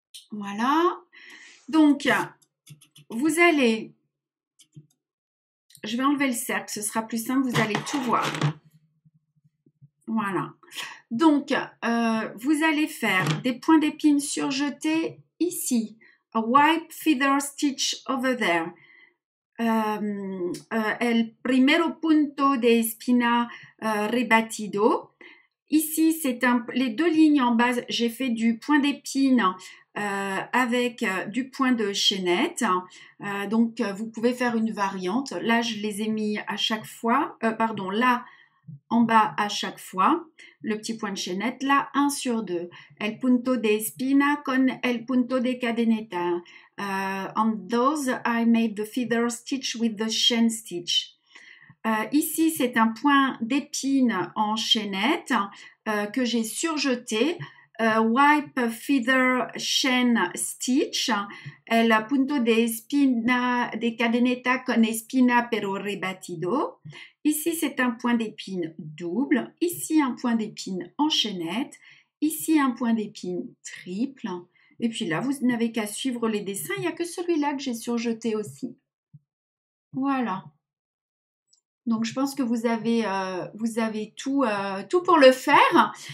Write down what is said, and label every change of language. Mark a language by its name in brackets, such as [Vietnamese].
[French] Voilà. Donc, vous allez, je vais enlever le cercle, ce sera plus simple, vous allez tout voir. Voilà. Donc, vous allez faire des points d'épine surjetés ici. [English] A white feather stitch over there. [Spanish] El primero punto de espina rebatido. [French] Ici, c'est les deux lignes en bas, j'ai fait du point d'épine avec du point de chaînette. Donc, vous pouvez faire une variante. Là, je les ai mis à chaque fois. Là, en bas à chaque fois. Le petit point de chaînette. Là, 1 sur 2. [Spanish] El punto de espina con el punto de cadeneta. [English] On those, I made the feather stitch with the chain stitch. [French] Ici, c'est un point d'épine en chaînette que j'ai surjeté. [English] Wipe feather chain stitch. [Spanish] El punto de espina de cadeneta con espina pero rebatido. [French] Ici, c'est un point d'épine double. Ici, un point d'épine en chaînette. Ici, un point d'épine triple. Et puis là, vous n'avez qu'à suivre les dessins. Il n'y a que celui-là que j'ai surjeté aussi. Voilà. Donc, je pense que vous avez tout pour le faire.